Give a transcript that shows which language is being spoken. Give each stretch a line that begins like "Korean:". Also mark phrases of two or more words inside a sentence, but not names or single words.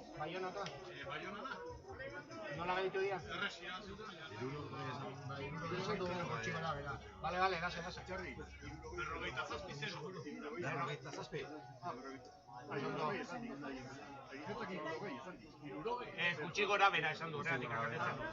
Spanish: Bayona acá. ¿No lo ha dicho ya? Vale, dase.
Basque: Berrogeita zazpi, seguro. Berrogeita zazpi. Gutxi gora bera esan du, horregatik akatetzen du.